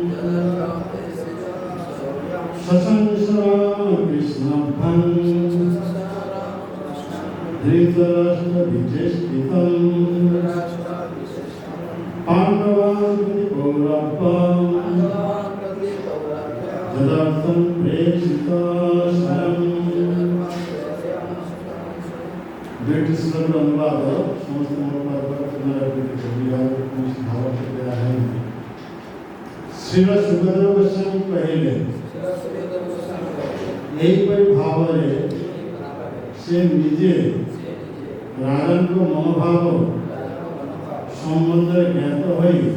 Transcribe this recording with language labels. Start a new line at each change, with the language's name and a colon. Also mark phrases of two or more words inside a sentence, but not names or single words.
Sanskrit: शशंसा कृष्णं धृतराष्ट्रविचेष्टितं पाण्डवान् प्रति कौरवान् तदर्थं प्रेषितं स्वयं
Odia: ବ୍ରିଟିଶ ଅନୁବାଦ ସମସ୍ତଙ୍କ ପୁନରାବୃତ୍ତି କରିବି ଆଉ କୌଣସି ଭାବ ଦିଆହେଇନି। ଶ୍ରୀଲ ସୁଖଦେବ ଗୋସ୍ୱାମୀ କହିଲେ ଏହିପରି ଭାବରେ ସେ ନିଜେ ରାଜାଙ୍କ ମନୋଭାବ ସମ୍ବନ୍ଧରେ ଜ୍ଞାତ ହୋଇ